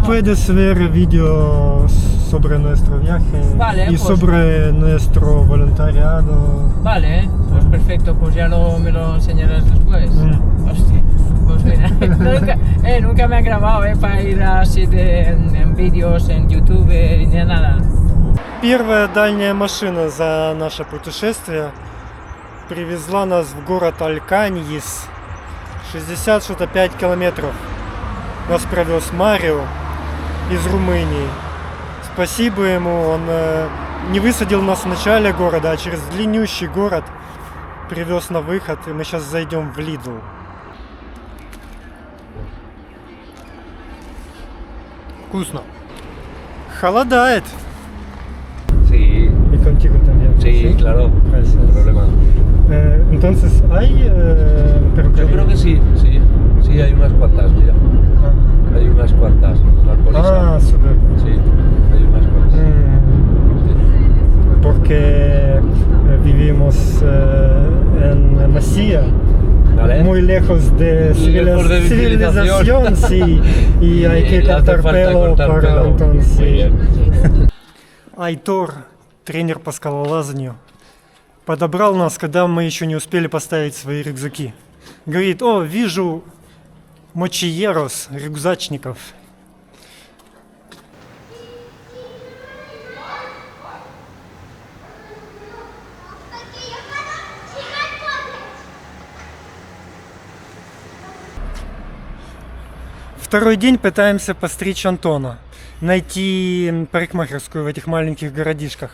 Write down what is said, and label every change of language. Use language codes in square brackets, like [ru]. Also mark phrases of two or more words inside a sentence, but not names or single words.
[es] Puedes ver vídeos sobre nuestro viaje Vale, y pues. sobre nuestro voluntariado. Vale, pues perfecto, pues ya me lo enseñarás después. Hostia, pues mira, nunca me han grabado para ir así en vídeos en YouTube ni nada. [ru] Первая дальняя машина за наше путешествие привезла нас в город Альканьис. 65 километров. Нас провез Марио из Румынии. Спасибо ему, он не высадил нас в начале города, а через длиннющий город привез на выход, и мы сейчас зайдем в Лидл. Вкусно. Холодает. [es] Sí, Y contigo también. sí, claro, Gracias. sin problema. Entonces, ¿hay Yo perruquería? creo que sí, sí, hay unas cuantas, mira, hay unas cuantas, la Alcolisa. Ah, súper. Sí, hay unas cuantas. Porque vivimos en Masía, ¿Vale? muy lejos de Lejos de civilización, sí, y hay que le hace cortar falta pelo cortar para pelo. entonces. Muy bien. [ru] Айтор, тренер по скалолазанию, подобрал нас, когда мы еще не успели поставить свои рюкзаки. Говорит: о, вижу мочиерос, рюкзачников. Второй день пытаемся постричь Антона, найти парикмахерскую в этих маленьких городишках.